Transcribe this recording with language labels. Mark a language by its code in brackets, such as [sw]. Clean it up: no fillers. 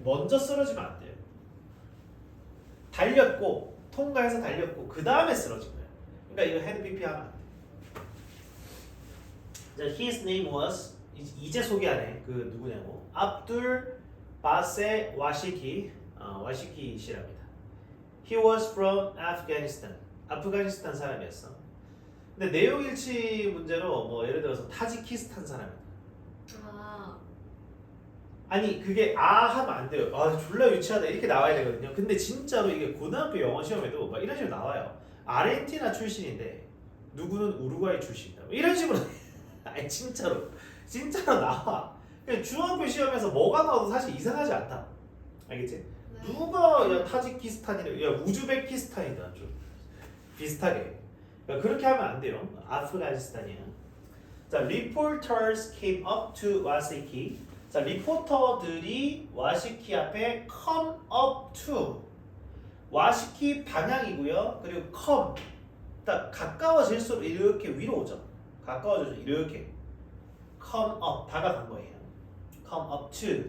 [ko] 먼저 쓰러지면 안 돼요. 달렸고 통과해서 달렸고 그 다음에 쓰러진 거예요. 그러니까 이거 [en] had BP [ko] 하면 안 돼. 자, [en] his name was [ko] 이제 소개하네. 그 누구냐고. 압둘 바세 와시키 와시키 씨랍니다. [en] He was from Afghanistan. [ko] 아프가니스탄 사람이었어. 근데 내용 일치 문제로 뭐 예를 들어서 타지키스탄 사람이다. 아, 아니 그게 아 하면 안 돼요. 아 졸라 유치하다 이렇게 나와야 되거든요. 근데 진짜로 이게 고등학교 영어 시험에도 막 이런 식으로 나와요. 아르헨티나 출신인데 누구는 우루과이 출신이다. 뭐 이런 식으로 아니 진짜로 나와. 그냥 중학교 시험에서 뭐가 나와도 사실 이상하지 않다. 알겠지? 네. 누가 야 타지키스탄이래, 야 우즈베키스탄이다 좀 비슷하게. 그러니까 그렇게 하면 안 돼요. 아프가니스탄이야. 자, [en] reporters came up to [ko] 와시키. 자, 리포터들이 와시키 앞에 [en] come up to. [ko] 와시키 방향이고요. 그리고 come. 딱 가까워질수록 이렇게 위로 오죠. 가까워져서 이렇게 [en] come up [ko] 다가간 거예요. [en] come up to.